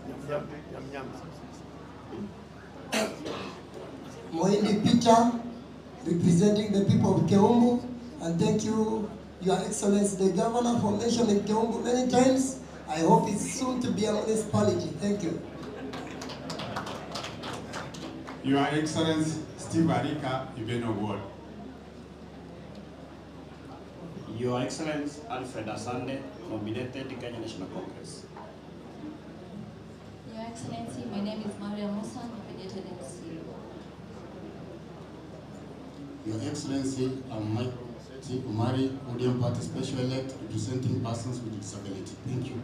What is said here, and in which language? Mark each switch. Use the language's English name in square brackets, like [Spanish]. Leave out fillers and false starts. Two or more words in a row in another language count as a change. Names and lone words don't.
[English] Moindi Peter, representing the people of Keumbu, and thank you, Your Excellency the Governor, for mentioning Keumbu many times. I hope it's soon to be a municipality. Thank you. Your Excellency Simba Arati, Ibeno Ward. Your Excellency Alfred Asande, nominated Kenya National Congress. Your Excellency, my name is Maria Musa, nominated in Kisii. Your Excellency, I'm Mike Umari, ODM Party Special Elect, representing persons with disability. Thank you.